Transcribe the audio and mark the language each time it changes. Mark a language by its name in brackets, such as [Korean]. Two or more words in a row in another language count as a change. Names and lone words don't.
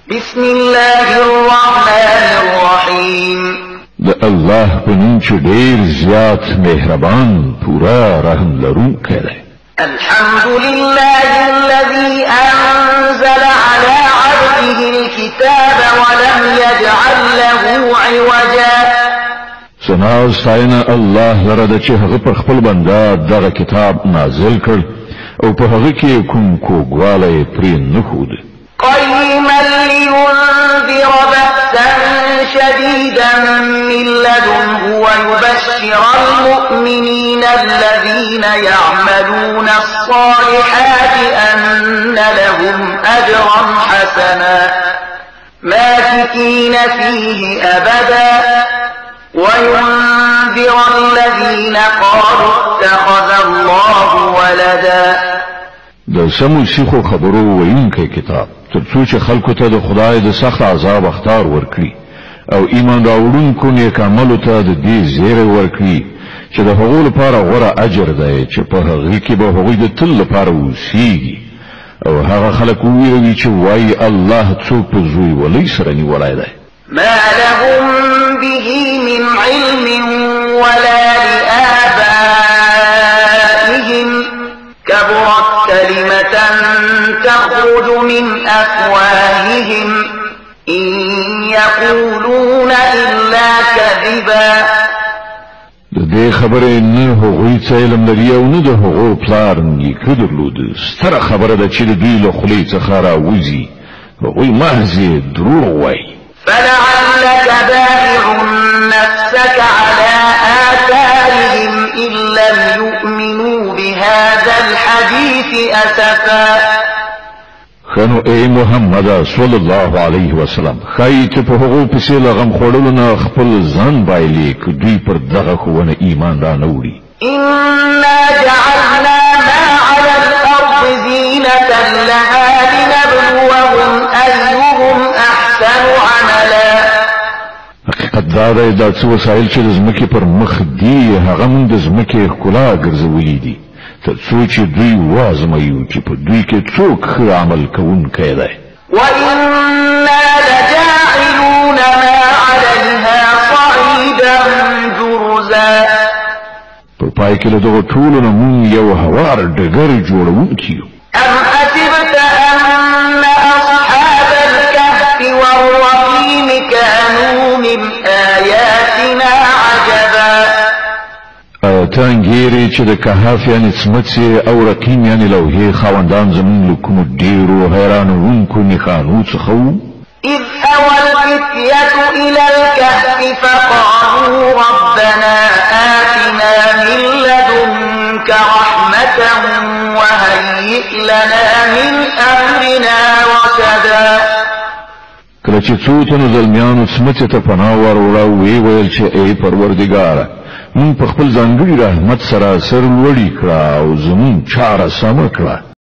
[Arabic] بسم الله الرحمن الرحیم [Pashto] د الله په نوم چې ډېر زیات مهربان پورا رحم لرونکی دی. [Arabic] الحمد لله الذي أنزل على عبده الكتاب ولم يجعل له عوجا. [Pashto] ثنا او ستاینه الله لره د چې هغه پر خپل بنده دغه کتاب نازل کړ او په هغه کې کوم کوږوالی پرې نه ښود. [Arabic] قيما لينذر بأسا شديدا من لدنه ويبشر المؤمنين الذين يعملون الصالحات أن لهم أجرا حسنا ماكثين فيه أبدا وينذر الذين قالوا اتخذ الله ولدا. [Pashto] د سمو شیخو خبرو وینکي کتاب ترڅو چې خلکو ته د خدای د سخت عذاب اختار ورکړي او ایمان راوړونکو نیک عملو ته د دې زیری ورکړي چې د هغو لپاره غوره اجر دی چې په هغه کې به هغوی د تل لپاره اوسیږي او هغه خلک وویروي چې وایي الله څوک په زوی ولي سره نیولی دی. [Arabic] ما لهم به من علم ولا لآبائهم كبرت كلمة تخرج من أفواههم إن يقولون إلا كذبا. [Pashto] د دې خبرې نه هغوی څه علم لري او نه د هغو پلار نیکه درلود. ستره خبره ده چې د دوی له خولې څخه راوځي هغوی محض دروغ وایي. [Arabic] فلعلك باخع نفسك على آثارهم إن لم يؤمنوا بهذا الحديث أسفا. [Pashto] خنو اے محمد [Arabic] صلی الله علیه وسلم [Pashto] خایت په هغو پسې لغم خوړلو نه خپل ځان بایلې که دوی پر دغه ښوونه ایمان را نه وړي. [Arabic] إنا جعلنا ما على الأرض زينة لها لنبلوهم أيهم أحسن عملا. [Pashto] حقیقت دا دی دا څه وسایل چې د ځمکې پر مخ دي هغه موږ د ځمکې ښکلا ګرځولي دي تر څو چې دوی وازمویو چې په دوی کې څوک ښه عمل کوونکی دی. [Arabic] وإنا لجاعلون ما عليها صعيدا جرزا. [Pashto] په پای کې له دغو ټولو نه موږ یو هوار ډګر جوړوونکي یو. [Arabic] أم حسبت أن أصحاب الكهف والرقيم كانوا من آياتنا عجبا. [Pashto] تانګيري چې د کهف یعنی څمڅې او رقیم یعنی لوحې خاوندان زموږ له کومو ډېرو حیرانوونکو نښانو څخه وو. [Arabic] إذ أوى الفتية إلى الكهف فقالوا ربنا آتنا من لدنك رحمة وهيئ لنا من أمرنا رشدا. [Pashto] کله چې څو تنو زلمیانو څمڅې ته پناه وروړه ویې ویل چې ای پروردګاره مونږ په خپل ځانګړي رحمت سره سر لوړی کړه او زمون چاره سم کړه.